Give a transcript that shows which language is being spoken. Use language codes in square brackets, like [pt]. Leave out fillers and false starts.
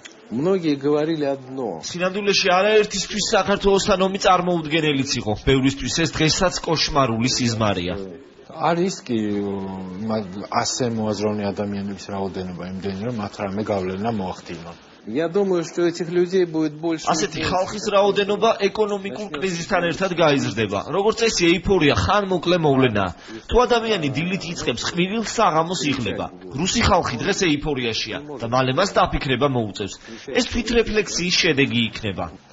[ru] Многие говорили одно. [ka] სინამდვილეში არაერთისთვის საქართველოსთან ომი წარმოუდგენელიც იყო. ბევრისთვის ეს დღესაც კოშმარული სიზმარია. არის კი ასე მოაზროვნე ადამიანების რაოდენობა იმდენი, რომ მათ რამე გავლენა მოახდინონ. [ru] Я думаю, что этих людей будет больше. [ka] ასეთი ხალხის რაოდენობა ეკონომიკურ კრიზისთან ერთად გაიზრდება. როგორც წესი, ეიფორია ხანმოკლე მოვლენაა. თუ ადამიანი დილით იწყებს ხმივილ საღამოს იღლება. რუსი ხალხი დღეს ეიფორიაშია და მალე მას დაფიქრება მოუწევს. ეს თვითრეფლექსიის შედეგი იქნება.